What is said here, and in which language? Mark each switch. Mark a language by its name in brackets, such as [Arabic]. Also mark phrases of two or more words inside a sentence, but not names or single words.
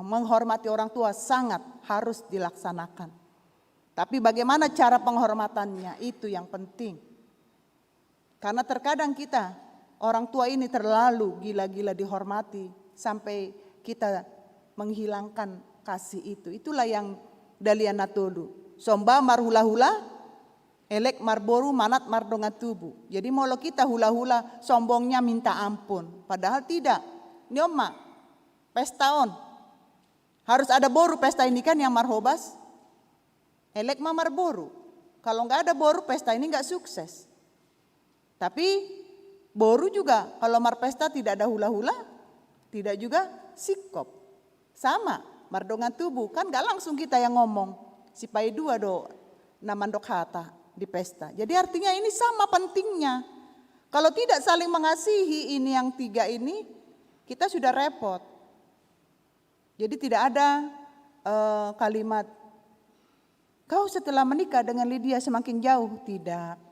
[Indonesian] Menghormati orang tua sangat harus dilaksanakan. Tapi bagaimana cara penghormatannya itu yang penting. Karena terkadang kita orang tua ini terlalu gila-gila dihormati sampai kita menghilangkan kasih itu. Itulah yang dalian natolu. [Batak Toba] Somba marhula-hula, elek marboru manat mardonga tubuh. [Indonesian] Jadi molo kita hula-hula sombongnya minta ampun. Padahal tidak. [Batak Toba] Nyoma, pesta on. [Indonesian] Harus ada boru pesta ini kan yang marhobas. [Batak Toba] Elek mamar boru. [Indonesian] Kalau nggak ada boru pesta ini nggak sukses. Tapi boru juga kalau mar pesta tidak ada hula-hula, tidak juga sikop. Sama, mardongan tubuh kan nggak langsung kita yang ngomong. [Batak Toba] Sipai dua do namandok hata di pesta. [Indonesian] Jadi artinya ini sama pentingnya. Kalau tidak saling mengasihi ini yang tiga ini, kita sudah repot. Jadi tidak ada kalimat, kau setelah menikah dengan Lydia semakin jauh. Tidak.